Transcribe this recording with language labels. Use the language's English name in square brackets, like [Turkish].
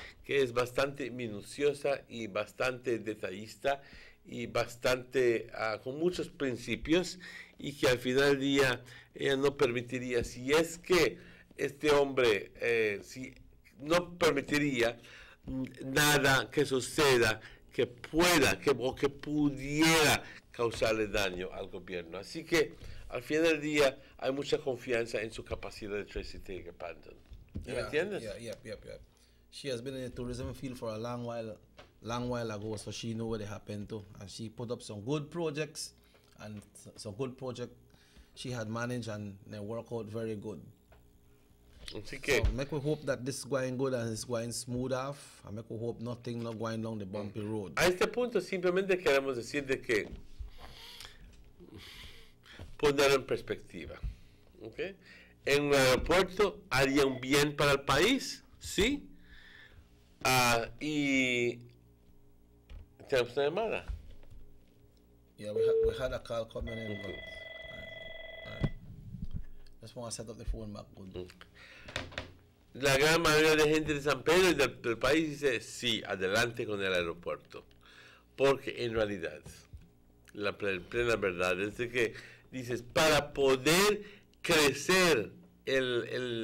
[Spanish] Que es bastante minuciosa y bastante detallista y bastante con muchos principios, y que al final del día ella no permitiría, si es que este hombre no permitiría nada que suceda que pueda o que pudiera causarle daño al gobierno. Así que al final del día hay mucha confianza en su capacidad de Tracy Teigen-Panton. ¿Me entiendes? [English] Yeah. She has been in the tourism field for a long while ago, so she know what it happened to, and she put up some good projects, and some good project she had managed, and they work out very good. [Spanish] Así que, [English] so make we hope that this is going good and it's going smooth off, and make we hope nothing not going down the bumpy road. [Spanish] A este punto simplemente queremos decir de que poner en perspectiva, ¿okay? En un aeropuerto haría un bien para el país, sí, y tenemos una llamada. [English] Yeah, we had a call coming in, but just want to set up the phone back good. [Spanish] La gran mayoría de gente de San Pedro y del país dice sí, adelante con el aeropuerto, porque en realidad la plena verdad es de que dices, para poder crecer el